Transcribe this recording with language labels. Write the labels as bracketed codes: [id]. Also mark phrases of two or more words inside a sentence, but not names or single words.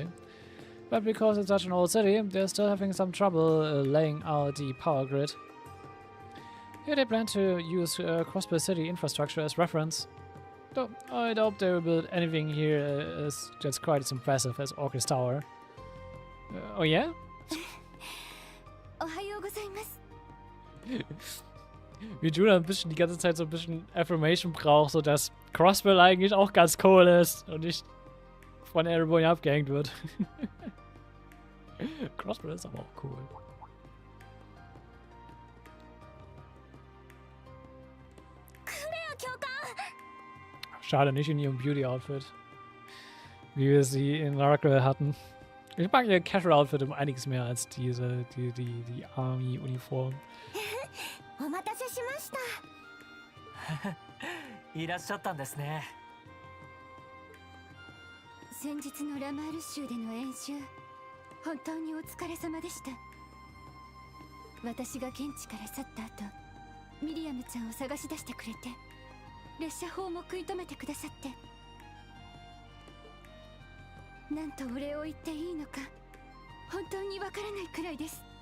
[en] But because it's such an old city, they're still having some trouble laying out the power grid. Here they plan to use Crossbar City infrastructure as reference. Though I doubt they will build anything here that's quite as impressive as Orcus Tower. Oh yeah? [de] Wie Juna ein bisschen die ganze Zeit so ein bisschen Affirmation braucht, so dass [en] Crossbar eigentlich [de] auch ganz cool ist und nicht von Erebonia abgehängt wird. Crossbar ist aber auch cool. Schade, nicht in ihrem Beauty-Outfit. Wie wir sie in Miracle hatten. Ich mag ihr Casual-Outfit um einiges mehr als die Army-Uniform. [ja] いらっしゃったんですね。先日のラマール州での演習、本当にお疲れ様でした。私が現地から去った後、ミリアムちゃんを探し出してくれて、列車砲も食い止めてくださって、なんとお礼を言っていいのか、本当にわからないくらいです。